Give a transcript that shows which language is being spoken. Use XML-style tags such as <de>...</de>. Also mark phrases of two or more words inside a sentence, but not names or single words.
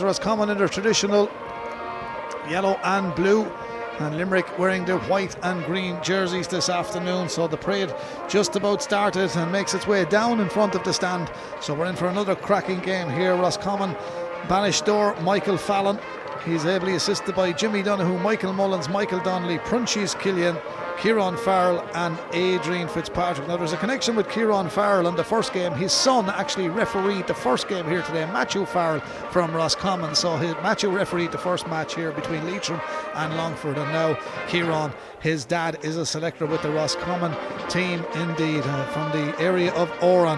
<en>Roscommon in their traditional yellow and blue, and Limerick wearing their white and green jerseys this afternoon. So the parade just about started and makes its way down in front of the stand. So we're in for another cracking game here. Roscommon banished door Michael Fallon. He's ably assisted by Jimmy Donoghue, Michael Mullins, Michael Donnelly, Prunchis Killian, Kieran Farrell and Adrian Fitzpatrick. Now there's a connection with Kieran Farrell in the first game. His son actually refereed the first game here today, Matthew Farrell from Roscommon. So Matthew refereed the first match here between Leitrim and Longford, and now Kieran, his dad, is a selector with the Roscommon team indeed, from the area of Oran.</en>